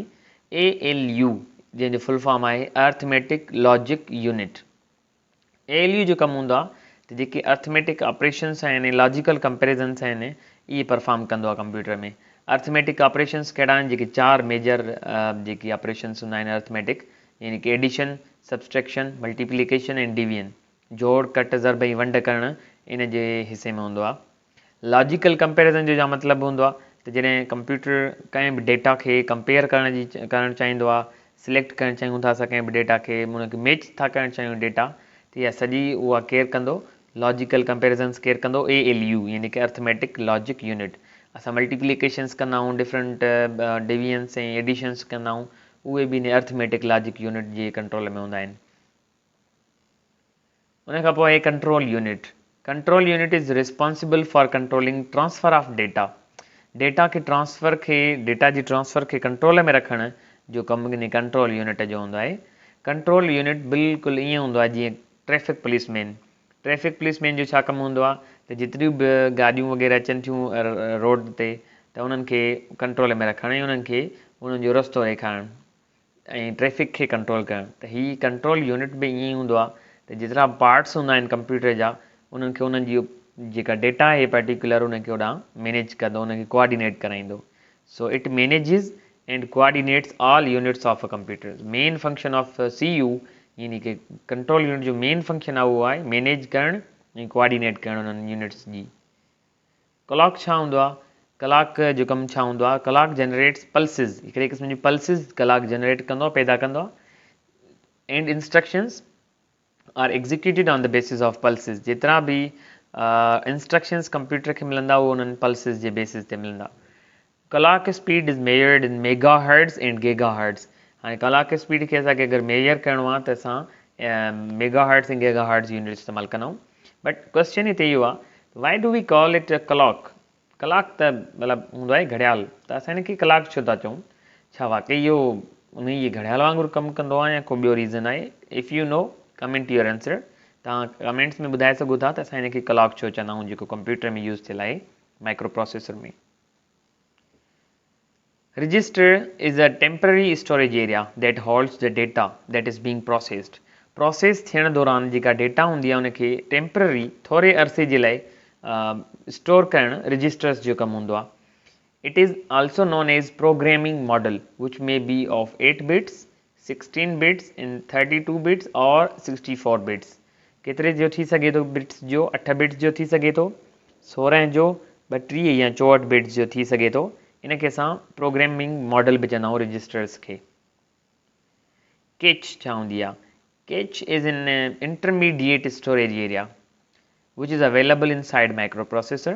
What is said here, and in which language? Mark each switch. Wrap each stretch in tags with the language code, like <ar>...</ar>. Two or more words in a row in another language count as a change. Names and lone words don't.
<sd>ALU जंहिंजो फुल फॉर्म आहे</sd> <en>Arithmetic Logic Unit.</en> <sd>ALU जो कमु हूंदो आहे त जेके</sd> <en>arithmetic operations</en> <sd>आहिनि</sd> <en>logical comparisons</en> <sd>आहिनि इहे परफॉर्म कंदो आहे कंप्यूटर में.</sd> <en>arithmetic operations</en> <sd>कहिड़ा आहिनि? जेके 4 मेजर जेके ऑपरेशन्स हूंदा आहिनि अर्थमेटिक, यानी कि</sd> <en>addition, subtraction, multiplication and division.</en> <sd>जोड़, कट, ज़रब ऐं वंड करणु इन जे हिसे में हूंदो आहे.</sd> <en>logical comparison</en> <sd>जो छा मतिलबु हूंदो आहे त जॾहिं कंप्यूटर कंहिं बि डेटा खे कंपेयर करणु चाहींदो आहे, सिलेक्ट करणु चाहियूं था असां कंहिं बि डेटा खे, उनखे मैच था करणु चाहियूं डेटा, त इहा सॼी उहा केरु कंदो?</sd> <en>logical comparisons</en> <sd>केरु कंदो?</sd> <en>ALU</en> <sd>यानी कि</sd> <en>arithmetic logic unit.</en> <sd>असां मल्टीप्लिकेशंस कंदा आहियूं,</sd> <en>different divisions</en> <sd>ऐं एडिशन्स कंदा आहियूं, उहे बि हिन</sd> <en>arithmetic logic unit</en> <sd>जे कंट्रोल में हूंदा आहिनि। उन खां पोइ आहे</sd> <en>control unit. control unit is responsible for controlling transfer of data.</en> <sd>डेटा जी ट्रांसफर खे कंट्रोल में रखण जो कमु हिन</sd> <en>control unit</en> <sd>जो हूंदो आहे।</sd> <en>control unit</en> <sd>बिल्कुलु ईअं हूंदो आहे जीअं</sd> <en>traffic policeman. traffic policeman</en> <sd>जो छा कमु हूंदो आहे त जेतिरियूं बि गाॾियूं वग़ैरह अचनि थियूं रोड ते, त उन्हनि खे कंट्रोल में रखण ऐं उन्हनि खे उन्हनि जो रस्तो ॾेखारणु ऐं ट्रैफिक खे कंट्रोल करणु। त हीअ</sd> <en>control unit</en> <sd>बि ईअं हूंदो आहे त जेतिरा पार्ट्स हूंदा आहिनि कंप्यूटर जा, उन्हनि खे उन्हनि जी जेका डेटा आहे पर्टिकुलर उनखे होॾां मैनेज कंदो, उनखे कोऑर्डिनेट कराईंदो।</sd> <en>so it manages and coordinates all units of a computer. main function of CU</en> <sd>यानी कि</sd> <en>control unit</en> <sd>जो</sd> <en>main function</en> <sd>आहे उहो आहे मैनेज करणु ऐं कोऑर्डिनेट करणु उन्हनि यूनिट्स जी। क्लॉक छा हूंदो आहे? क्लॉक जो कमु छा हूंदो आहे?</sd> <en>clock generates pulses,</en> <sd>हिकिड़े क़िस्म जी पल्सिस</sd> <en>clock generate</en> <sd>कंदो, पैदा कंदो आहे।</sd> <en>and instructions are executed on the basis of pulses.</en> <sd>जेतिरा बि इंस्ट्रक्शंस कंप्यूटर खे मिलंदा उहो उन्हनि पल्सिस जे बेसिस ते मिलंदा।</sd> <en>clock speed is measured in mega hertz and giga hertz.</en> <sd>हाणे</sd> <en>clock speed</en> <sd>खे असांखे अगरि मेजर करिणो आहे त असां</sd> <en>mega hertz</en> <sd>ऐं</sd> <en>giga hertz unit</en> <sd>इस्तेमालु कंदा आहियूं।</sd> <en>but question</en> <sd>हिते इहो आहे,</sd> <en>why do we call it a clock?</en> <sd>क्लॉक त मतिलबु हूंदो आहे घड़ियाल, त असां हिनखे क्लॉक छो था चऊं? छा वाकई इहो उन ई घड़ियाल वांगुरु कमु कंदो आहे या को ॿियो रीज़न आहे?</sd> <en>if you know comment your answer.</en> <sd>तव्हां कमेंट्स में ॿुधाए सघो था त असां हिनखे क्लॉक छो चवंदा आहियूं जेको कंप्यूटर में यूज़ थियल आहे</sd> <en>micro processor</en> <sd>में।</sd> <en>Register is a temporary storage area that holds the data that is being processed.</en> <sd>प्रोसेस थियण दौरान जेका डेटा हूंदी आहे उनखे टेम्पररी थोरे अरसे जे लाइ स्टोर करणु रजिस्टर्स जो कमु हूंदो आहे।</sd> <en>it is also known as programming model which may be of 8 bits, 16 bits in 32 bits और 64 bits।</en> <sd>केतिरे जो थी सघे थो? बिट्स जो 8 बिट्स जो थी सघे थो, 16 जो 32 या 64 बिट्स जो थी सघे थो। इनखे असां</sd> <en>programming model</en> <sd>बि चवंदा आहियूं रजिस्टर्स खे। कैच छा हूंदी आहे?</sd> <en>cache is an intermediate storage area which is available in side micro processor.</en>